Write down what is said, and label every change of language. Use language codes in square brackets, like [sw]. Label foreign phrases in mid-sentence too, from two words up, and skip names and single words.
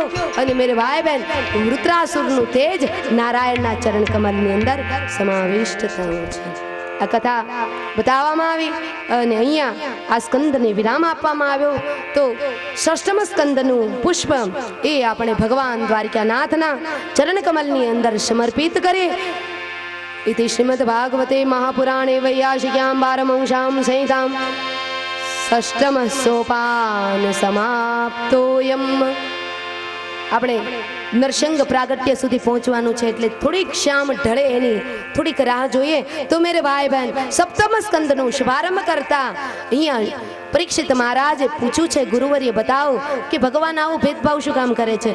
[gu] અને [hi] मेरे भाई बहन [gu] વૃત્રાસુરનું તેજ નારાયણના ચરણ કમલની અંદર સમાવિષ્ટ થયું છે। આ કથા બતાવવામાં આવી અને અહીંયા આ સ્કંદને વિરામ આપવામાં આવ્યો। તો ષષ્ઠમ સ્કંદનું પુષ્પ એ આપણે ભગવાન દ્વારિકાનાથના ચરણ કમલની અંદર સમર્પિત કરીએ। [sa] इति श्रीमद् भागवते महापुराणे वैयासिक्यां पारमहंस्यां संहितां षष्ठम सोपान समाप्तोयम्। [gu] આપણે નરસંગ પ્રાગટ્ય સુધી પહોંચવાનું છે એટલે થોડીક શ્યામ ઢળે એની થોડીક રાહ જોઈએ। તો [hi] मेरे भाई बहन [gu] સપ્તમ સ્કંદનું શુભારંભ કરતા અહીંયા પરીક્ષિત મહારાજે પૂછ્યું છે ગુરુવર્ય બતાવો કે ભગવાન આવો ભેદભાવ શું કામ કરે છે?